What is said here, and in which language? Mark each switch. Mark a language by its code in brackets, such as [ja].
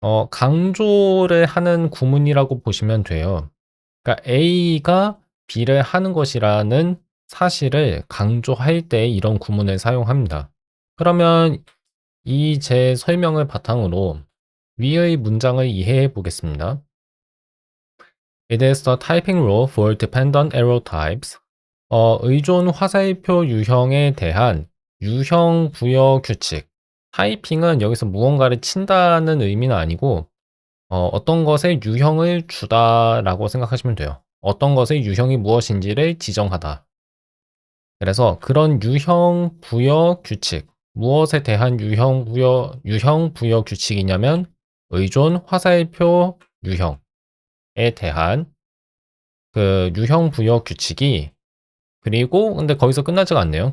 [ko] 강조를 하는 구문이라고 보시면 돼요. 그러니까 A가 B를 하는 것이라는 사실을 강조할 때 이런 구문을 사용합니다. 그러면 이 제 설명을 바탕으로 위의 문장을 이해해 보겠습니다. [en] It is the typing rule for dependent arrow types. [ko] 의존 화살표 유형에 대한 유형 부여 규칙. 타이핑은 여기서 무언가를 친다는 의미는 아니고 어떤 것에 유형을 주다라고 생각하시면 돼요. 어떤 것의 유형이 무엇인지를 지정하다. 그래서 그런 유형 부여 규칙, 무엇에 대한 유형 부여 규칙이냐면 의존 화살표 유형에 대한 그 유형 부여 규칙이 그리고 근데 거기서 끝나지가 않네요.